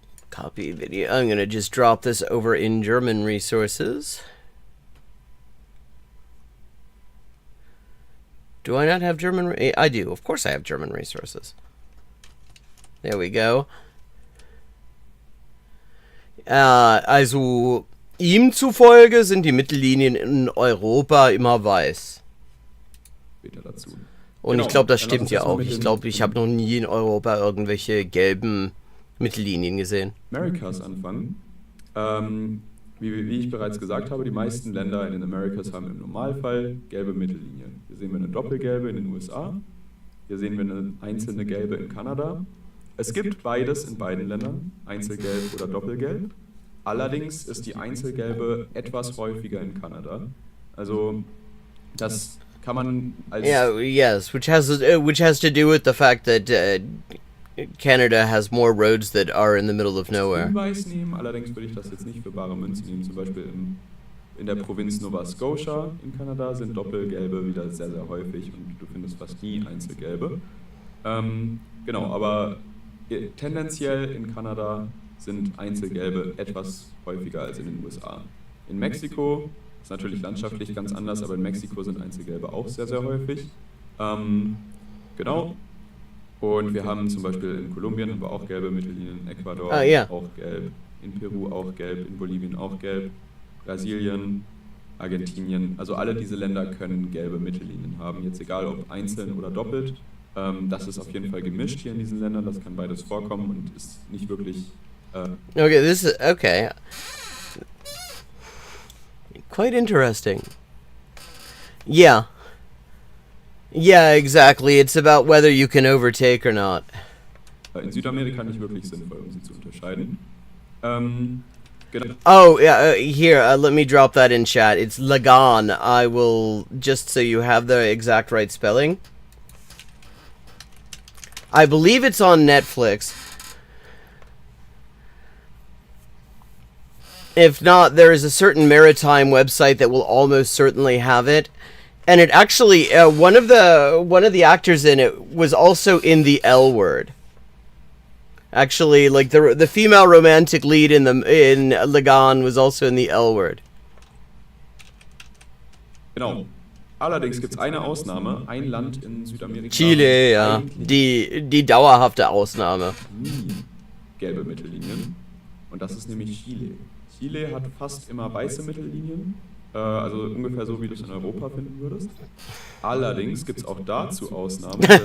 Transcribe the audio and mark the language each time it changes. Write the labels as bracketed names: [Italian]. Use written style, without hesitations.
[English] Copy video. I'm gonna just drop this over in German resources. Do I not have German? I do. Of course I have German resources. There we go. [German] Also, ihm zufolge sind die Mittellinien in Europa immer weiß. Später dazu. Und genau, ich glaube, das stimmt ja auch. Ich glaube, ich habe noch nie in Europa irgendwelche gelben Mittellinien gesehen. Americas anfangen. Wie ich bereits gesagt habe, die meisten Länder in den Americas haben im Normalfall gelbe Mittellinien. Hier sehen wir eine doppelgelbe in den USA. Hier sehen wir eine einzelne gelbe in Kanada. Es gibt beides in beiden Ländern, Einzelgelb oder Doppelgelb. Allerdings ist die Einzelgelbe etwas häufiger in Kanada. Also das kann man als... [English] Yes, which has to do with the fact that Canada has more roads that are in the middle of nowhere. [German] Hinweis nehmen, allerdings würde ich das jetzt nicht für bare Münze nehmen. Zum Beispiel in der Provinz Nova Scotia in Kanada sind Doppelgelbe wieder sehr, sehr häufig und du findest fast nie Einzelgelbe. Genau, aber tendenziell in Kanada sind Einzelgelbe etwas häufiger als in den USA. In Mexiko Ist natürlich landschaftlich ganz anders, aber in Mexiko sind Einzelgelbe auch sehr, sehr häufig. Genau. Und wir haben zum Beispiel in Kolumbien haben wir auch gelbe Mittellinien, in Ecuador auch gelb, in Peru auch gelb, in Bolivien auch gelb, Brasilien, Argentinien, also alle diese Länder können gelbe Mittellinien haben, jetzt egal ob einzeln oder doppelt. Das ist auf jeden Fall gemischt hier in diesen Ländern, das kann beides vorkommen und ist nicht wirklich... [English] Okay, this is... Okay. Quite interesting. Yeah. Yeah, exactly. It's about whether you can overtake or not. [German] In Südamerika nicht wirklich sinnvoll, um sie zu unterscheiden. Genau. [English] Oh, yeah, here, let me drop that in chat. It's Lagan. I will, just so you have the exact right spelling. I believe it's on Netflix. If not, there is a certain maritime website that will almost certainly have it. And it actually, one of the actors in it was also in the L Word. Actually, like the female romantic lead in Lagan was also in the L Word. [German] Genau. Allerdings gibt es eine Ausnahme, ein Land in Südamerika. Chile, ja. Die dauerhafte Ausnahme. Gelbe Mittellinien. Und das ist nämlich Chile. Chile hat fast immer weiße Mittellinien. Also ungefähr so, wie du es in Europa finden würdest. Allerdings gibt es auch dazu Ausnahmen.